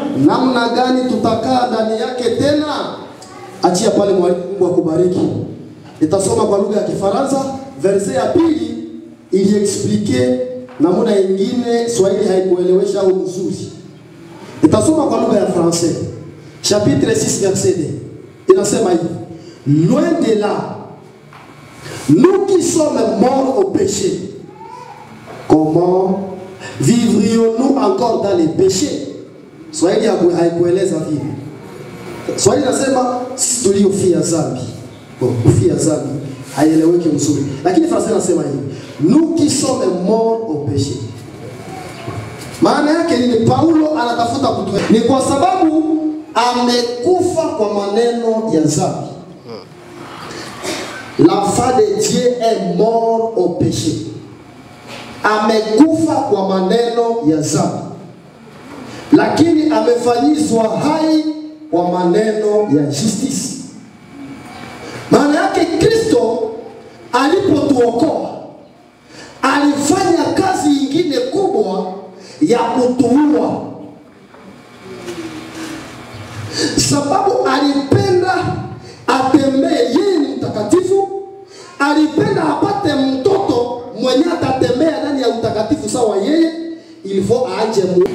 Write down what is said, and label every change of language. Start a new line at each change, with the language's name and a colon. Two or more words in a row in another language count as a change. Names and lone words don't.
Swahili: Namna gani tutakaa ndani yake tena? Achia pale mwalimu, Mungu akubariki. Nitasoma kwa lugha ya Kifaransa, verse ya pili ili explique namna nyingine Swahili haikuelewesha au mzuri. Nitasoma kwa lugha ya Français.
French: Chapitre 6 verset 2.
Swahili: Inasema hivi:
French: Loin de là, nous qui sommes morts au péché, comment vivrions-nous encore dans les péchés?
Swahili: Swahili haikueleza vipi. Swahili nasema sisi tuliofia dhambi. Kufia dhambi haieleweki mzuri. Lakini Français nasema hivi:
French: nous qui sommes morts au péché.
Swahili: Maana yake ni Paulo anatafuta kutueleza ni kwa sababu amekufa kwa maneno ya dhambi.
French: L'enfant de Dieu est mort au péché.
Swahili: Amekufa kwa maneno ya dhambi, lakini amefanyizwa hai kwa maneno ya justice. Maana yake Kristo alipotuokoa alifanya kazi nyingine kubwa ya kutuua, sababu alipenda atembee, yeye ni mtakatifu, alipenda apate mtoto mwenye atatembea ndani ya utakatifu sawa yeye, ilifo aache Mungu.